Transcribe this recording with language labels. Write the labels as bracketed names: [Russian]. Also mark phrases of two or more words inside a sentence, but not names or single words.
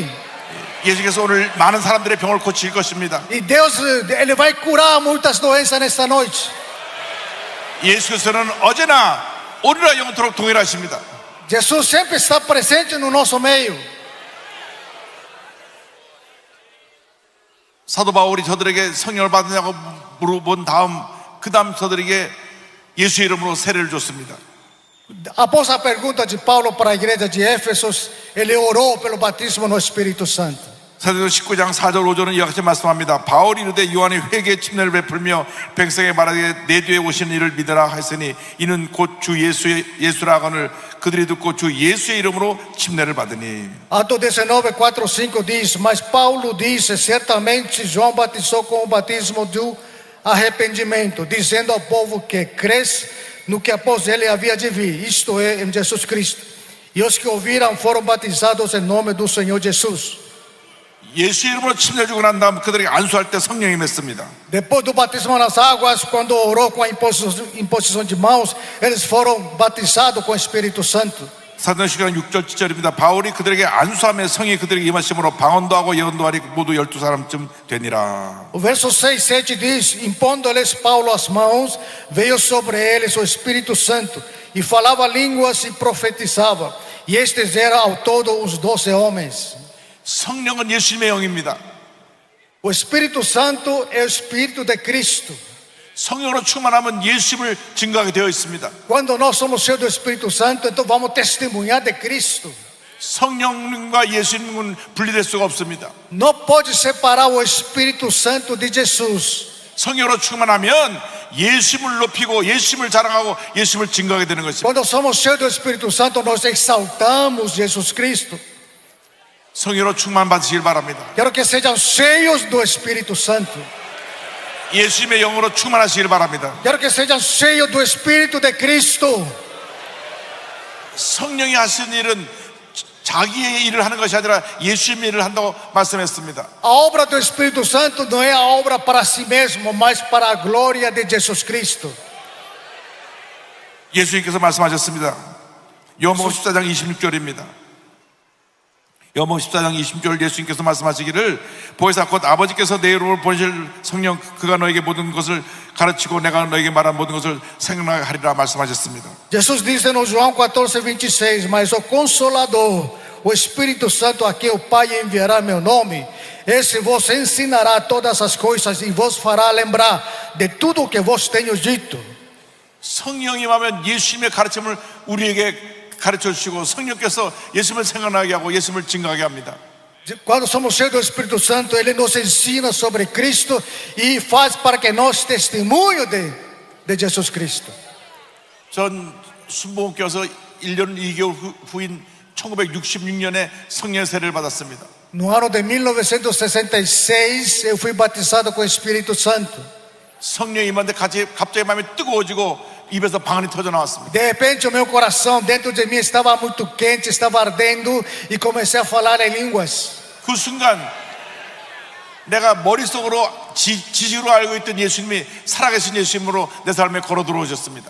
[Korean] 예수께서 오늘 많은 사람들의 병을 고칠 것입니다. [Portuguese] E Deus, Ele vai curar muitas doenças nesta noite. [Korean] 예수께서는 어제나 오늘나 영원토록 동일하십니다. [Portuguese] Jesus sempre está presente no nosso meio. [Korean] 사도 바울이 저들에게 성령을 받느냐고 물어본 다음 그 다음 저들에게 예수 이름으로 세례를 줬습니다. [Portuguese] Após a pergunta de Paulo para a igreja de Éfesos, ele orou pelo batismo no Espírito Santo. [Korean] 사도행전 19장 4절 5절은 이와 같이 말씀합니다. 바울이 이르되 요한이 회개의 침례를 베풀며 백성에 말하되 내 뒤에 오시는 이를 믿으라 하였으니 이는 곧 주 예수라 하거늘 그들이 듣고 주 예수의 이름으로 침례를 받으니. [Portuguese] Atos 19:4-5 diz: Mas Paulo disse: Certamente João batizou com o batismo do arrependimento, dizendo ao povo que cresce no que após ele havia de vir, isto é, em Jesus Cristo. E os que ouviram foram batizados em nome do Senhor Jesus. [Korean] 예수 이름으로 침례 주고 난 다음 그들에게 안수할 때 성령이 임했습니다. [Portuguese] Depois do batismo nas águas, quando orou com a imposição de mãos, eles foram batizados com o Espírito Santo. [Korean] 사도행전 6절 7절입니다. 바울이 그들에게 안수하며 성이 그들에게 임하심으로 방언도 하고 예언도 하리 모두 12사람쯤 되니라. [Portuguese] O verso 6, 7 diz: Impondo-lhes Paulo as mãos, veio sobre eles o Espírito Santo, e falava línguas e profetizava. E estes eram ao todo os 12 homens. [Korean] 성령은 예수님의 영입니다. [Portuguese] O Espírito Santo é o Espírito de Cristo. [Korean] 성령으로 충만하면 예수님을 증거하게 되어 있습니다. [Portuguese] Quando nós somos cheios do Espírito Santo, então vamos testemunhar de Cristo. [Korean] 성령과 예수님은 분리될 수가 없습니다. [Portuguese] Não pode separar o Espírito Santo de Jesus. [Korean] 성령으로 충만하면 예수님을 높이고 예수님을 자랑하고 예수님을 증거하게 되는 것입니다. [Portuguese] Quando somos cheios do Espírito Santo, nós exaltamos Jesus Cristo. [Korean] 성령으로 충만 받으시길 바랍니다. [Portuguese] Quero que sejam cheios do Espírito Santo. [Korean] 예수님의 영으로 충만하시길 바랍니다. [Portuguese] Quero que sejam cheios do Espírito de Cristo. [Korean] 성령이 하시는 일은 자기의 일을 하는 것이 아니라 예수님의 일을 한다고 말씀했습니다. [Portuguese] A obra do Espírito Santo não é a obra para si mesmo, mas para a glória de Jesus Cristo. [Korean] 예수님께서 말씀하셨습니다. 요한복음 14장 26절입니다. 요한복음 14장 26절 예수님께서 말씀하시기를 보혜사 곧 아버지께서 내 이름으로 보내실 성령 그가 너에게 모든 것을 가르치고 내가 너에게 말한 모든 것을 생각나게 하리라 말씀하셨습니다. [Portuguese] Jesus disse no João 14:26, mas o Consolador, o Espírito Santo a quem o Pai enviará meu nome, esse vos ensinará todas as coisas e vos fará lembrar de tudo o que vos tenho dito. [Korean] 성령이 임하면 예수님의 가르침을 우리에게 가르쳐 주시고 성령께서 예수님을 생각나게 하고 예수님을 증거하게 합니다. [Portuguese] Quando somos cheios do Espírito Santo, Ele nos ensina sobre Cristo e faz para que nós testemunho de Jesus Cristo. [Korean] 전 순복음교에서 1년 2개월 후인 1966년에 성령 세례를 받았습니다. [Portuguese] No ano de 1966, eu fui batizado com o Espírito Santo. [Korean] 성령이 임하는데 갑자기 마음이 뜨거워지고 입에서 방언이 터져 나왔습니다. [Portuguese] De repente o meu coração dentro de mim estava muito quente, estava ardendo e comecei a falar em línguas. [Korean] 그 순간 내가 머릿속으로 지식으로 알고 있던 예수님이 살아계신 예수님으로 내 삶에 걸어 들어오셨습니다.